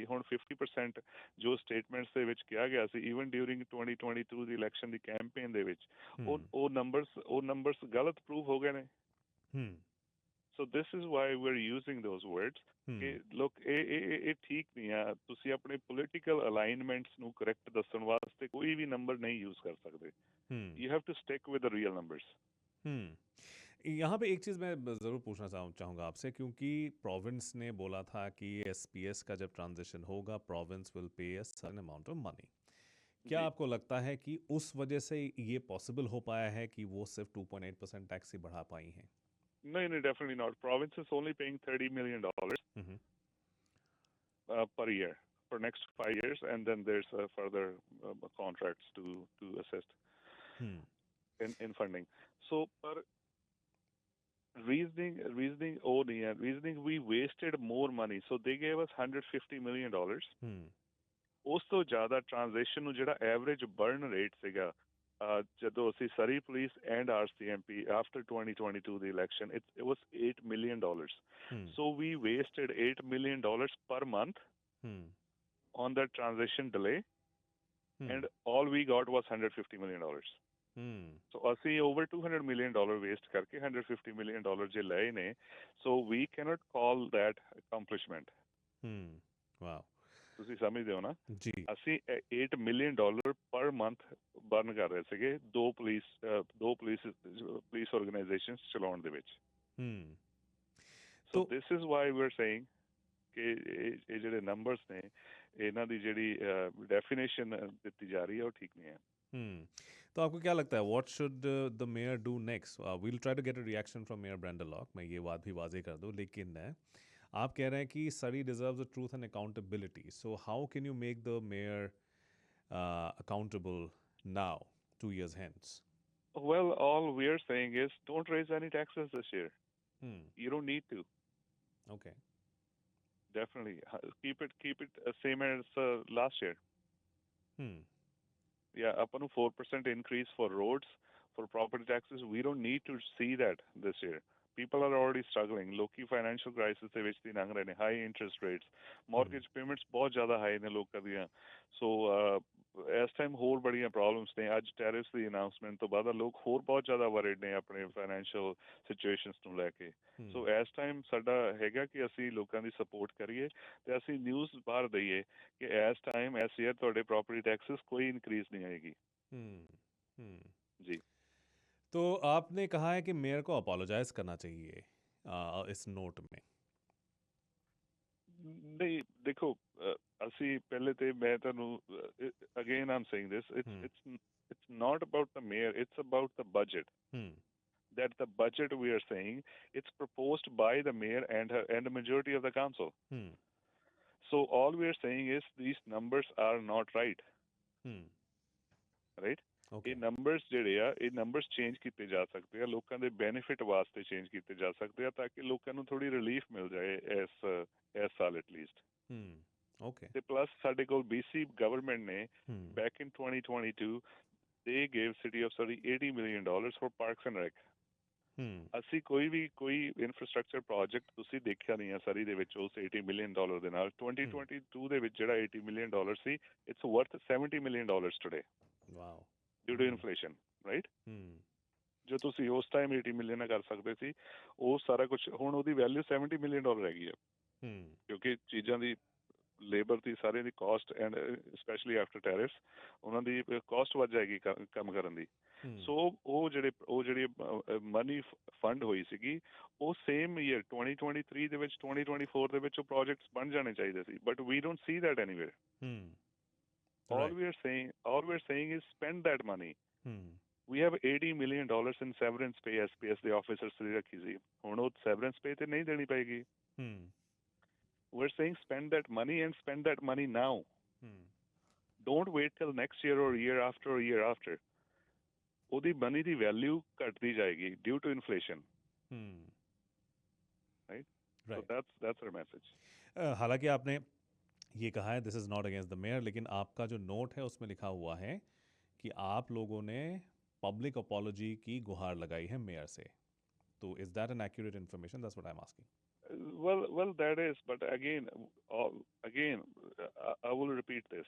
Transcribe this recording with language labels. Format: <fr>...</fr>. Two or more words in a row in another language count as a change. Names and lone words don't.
<pa>ਹੁਣ 50% ਜੋ ਸਟੇਟਮੈਂਟਸ ਦੇ ਵਿੱਚ ਕਿਹਾ ਗਿਆ ਸੀ</pa> <en>even during</en> <pa>2022 ਦੀ ਇਲੈਕਸ਼ਨ ਦੀ ਕੈਂਪੇਨ ਦੇ ਵਿੱਚ, ਉਹ ਨੰਬਰਸ ਗਲਤ ਪ੍ਰੂਵ ਹੋ ਗਏ ਨੇ.</pa> <en>so this is why we are using those words</en> <pa>ਕਿ ਲੋਕ ਇਹ ਠੀਕ ਨਹੀਂ ਆ. ਤੁਸੀਂ ਆਪਣੇ</pa> <en>political alignments</en> <pa>ਨੂੰ ਕਰੈਕਟ ਦੱਸਣ ਵਾਸਤੇ ਕੋਈ ਵੀ ਨੰਬਰ ਨਹੀਂ ਯੂਜ਼ ਕਰ ਸਕਦੇ.</pa> <en>You have to stick with the real numbers.</en> <hi>यहाँ पे एक चीज़ मैं ज़रूर पूछना चाहूँगा आपसे, क्योंकि प्रोविंस ने बोला था कि एसपीएस का जब ट्रांजिशन होगा</hi> <en>province will pay a certain amount of money.</en> <hi>क्या जी आपको लगता है कि उस वजह से ये पॉसिबल हो पाया है कि वो सिर्फ 2.8% टैक्स ही बढ़ा पाई हैं? नहीं नहीं,</hi> <en>Definitely not. Province is only paying $30 million हम्म। per year for next 5 years, and then there's further contracts to assist हम्म। in funding. So, per reasoning, oh</en> <hi>नहीं है,</hi> <en>reasoning we wasted more money. So they gave us $150 million. हम्म।</en> <pa>ਉਸ ਤੋਂ ਜ਼ਿਆਦਾ ਟ੍ਰਾਂਜੈਕਸ਼ਨ ਨੂੰ ਜਿਹੜਾ</pa> <en>average burn rate</en> <pa>ਸੀਗਾ ਜਦੋਂ ਅਸੀਂ</pa> <en>Surrey Police and RCMP after</en> <pa>2022 ਦੀ ਇਲੈਕਸ਼ਨ</pa> <en>it was</en> <pa>$8 million. हम्म।</pa> <en>So we wasted $8 million per month हम्म। on that transition delay, हम्म। and all we got was $150 million. हम्म।</en> <pa>So ਅਸੀਂ</pa> <en>over $200 million waste</en> <pa>ਕਰਕੇ $150 million ਜੇ ਲਏ ਨੇ,</pa> <en>so we cannot call that accomplishment.</en> <hi>वाह।</hi> <pa>ਤੁਸੀਂ ਸਮਝਦੇ ਹੋ ਨਾ?</pa> <hi>जी।</hi> <pa>ਅਸੀਂ $8 million</pa> <en>per month burn</en> <pa>ਕਰ ਰਹੇ ਸੀਗੇ ਦੋ</pa> <en>police organisations</en> <pa>ਚਲਾਉਣ ਦੇ ਵਿੱਚ। हम्म। ਸੋ</pa> <hi>तो</hi> <en>This is why we are saying</en> <pa>ਕਿ ਇਹ ਜਿਹੜੇ ਨੰਬਰਸ ਨੇ ਇਹਨਾਂ ਦੀ ਜਿਹੜੀ ਡੈਫੀਨੇਸ਼ਨ ਦਿੱਤੀ ਜਾ ਰਹੀ ਹੈ ਉਹ ਠੀਕ ਨਹੀਂ ਹੈ।</pa> <hi>हम्म। तो आपको क्या लगता है</hi> <en>what should the mayor do next? We'll try to get a reaction from Mayor Brenda Locke,</en> <hi>मैं ये बात भी वाजे कर दूं, लेकिन आप कह रहे हैं कि</hi> <en>Surrey deserves the truth and accountability, so how can you make the mayor accountable now, 2 years hence? Well, all we are saying is don't raise any taxes this year. Hmm. You don't need to. Okay. Definitely keep it same as last year. Hmm. Yeah, up on a 4% increase for roads, for property taxes. We don't need to see that this year. People are already struggling.</en> <pa>Loki</pa> <en>financial crisis</en> <pa>ਦੇ ਵਿੱਚ ਦੀ ਲੰਘ ਰਹੇ ਨੇ,</pa> <en>high interest rates, mortgage payments</en> <pa>ਬਹੁਤ ਜ਼ਿਆਦਾ high ਨੇ ਲੋਕਾਂ ਦੀਆਂ। So ਇਸ ਟਾਈਮ ਹੋਰ ਬੜੀਆਂ ਪ੍ਰੋਬਲਮਸ ਨੇ। ਅੱਜ ਟੈਰਿਫਸ ਦੀ ਅਨਾਉਂਸਮੈਂਟ ਤੋਂ ਬਾਅਦ ਲੋਕ ਹੋਰ ਬਹੁਤ ਜ਼ਿਆਦਾ ਵਰੀਡ ਨੇ ਆਪਣੇ</pa> <en>financial situations</en> <pa>ਨੂੰ ਲੈ ਕੇ। ਸੋ ਇਸ ਟਾਈਮ ਸਾਡਾ ਹੈਗਾ ਕਿ ਅਸੀਂ ਲੋਕਾਂ ਦੀ ਸਪੋਰਟ ਕਰੀਏ ਤੇ ਅਸੀਂ ਨਿਊਜ਼ ਬਾਹਰ ਦਈਏ ਕਿ ਇਸ ਟਾਈਮ ਇਸ ਈਅਰ ਤੁਹਾਡੇ</pa> <en>property taxes</en> <pa>ਕੋਈ ਇਨਕਰੀਜ਼ ਨਹੀਂ ਆਏਗੀ। ਜੀ।</pa> <hi>तो आपने कहा है कि मेयर को अपोलोजाइज करना चाहिए इस नोट में।</hi> <pa>ਨਹੀਂ ਦੇਖੋ, ਅਸੀਂ ਪਹਿਲੇ ਤੇ ਮੈਂ ਤੁਹਾਨੂੰ</pa> <en>again I'm saying this it's not about the mayor, it's about the budget. That the budget we are saying it's proposed by the mayor and the majority of the council. So all we are saying is these numbers are not right. Right?</en> <pa>ਇਹ ਨੰਬਰਸ ਜਿਹੜੇ ਆ ਇਹ ਨੰਬਰਸ ਚੇਂਜ ਕੀਤੇ ਜਾ ਸਕਦੇ ਆ, ਲੋਕਾਂ ਦੇ ਬੈਨੀਫਿਟ ਵਾਸਤੇ ਚੇਂਜ ਕੀਤੇ ਜਾ ਸਕਦੇ ਆ ਤਾਂ ਕਿ ਲੋਕਾਂ ਨੂੰ ਥੋੜੀ ਰਿਲੀਫ ਮਿਲ ਜਾਏ ਇਸ ਸਾਲ ਐਟਲੀਸਟ। ਓਕੇ। ਤੇ ਪਲੱਸ ਸਾਡੇ ਕੋਲ BC ਗਵਰਨਮੈਂਟ ਨੇ</pa> <en>back in 2022 they gave city of Surrey $80 million for parks and rec.</en> <pa>ਅਸੀਂ ਕੋਈ</pa> <en>infrastructure project</en> <pa>ਤੁਸੀਂ ਦੇਖਿਆ ਨਹੀਂ ਆ ਸਰੀ ਦੇ ਵਿੱਚ ਉਸ $80 million ਦੇ ਨਾਲ। 2022 ਦੇ ਵਿੱਚ ਜਿਹੜਾ $80 million ਸੀ</pa> <en>it's worth</en> <pa>$70 million</pa> <en>today. Wow. Due to inflation, right?</en> <pa>ਜੋ ਤੁਸੀਂ ਉਸ ਟਾਈਮ 80 ਮਿਲੀਅਨ ਕਰ ਸਕਦੇ ਸੀ ਉਹ ਸਾਰਾ ਕੁਝ ਹੁਣ ਉਹਦੀ ਵੈਲਿਊ $70 million ਰਹਿ ਗਈ ਹੈ। ਕਿਉਂਕਿ ਚੀਜ਼ਾਂ ਦੀ ਲੇਬਰ ਦੀ ਸਾਰਿਆਂ ਦੀ</pa> <en>cost and especially after tariffs</en> <pa>ਉਹਨਾਂ ਦੀ ਕਾਸਟ ਵੱਧ ਜਾਏਗੀ ਕੰਮ ਕਰਨ ਦੀ। ਸੋ ਉਹ ਜਿਹੜੀ ਮਨੀ ਫੰਡ ਹੋਈ ਸੀਗੀ ਉਹ</pa> <en>same year</en> <pa>2023 ਦੇ ਵਿੱਚ 2024 ਦੇ ਵਿੱਚ ਉਹ ਪ੍ਰੋਜੈਕਟਸ ਬਣ ਜਾਣੇ ਚਾਹੀਦੇ ਸੀ,</pa> <en>but we don't see that anywhere. All we are saying is spend that money. We have $80 million in severance pay SPS</en> <pa>ਦੇ officers ਦੀ ਰੱਖੀ ਸੀ, ਹੁਣ ਉਹ</pa> <en>severance pay</en> <pa>ਤੇ ਨਹੀਂ ਦੇਣੀ ਪਏਗੀ।</pa> <en>We're saying spend that money and spend that money now. Don't wait till next year or year after or year after.</en> <pa>ਉਹਦੀ money ਦੀ value ਘਟਦੀ ਜਾਏਗੀ</pa> <en>due to inflation. Right? So that's our message.</en> <hi>हालांकि आपने ये कहा है</hi> <en>this is not against the mayor,</en> <hi>लेकिन आपका जो नोट है उसमें लिखा हुआ है कि आप लोगों ने</hi> <en>public apology</en> <hi>की गुहार लगाई है मेयर से, तो</hi> <en>is that an accurate information? That's what I am asking. Well, that is, but again, I will repeat this.</en>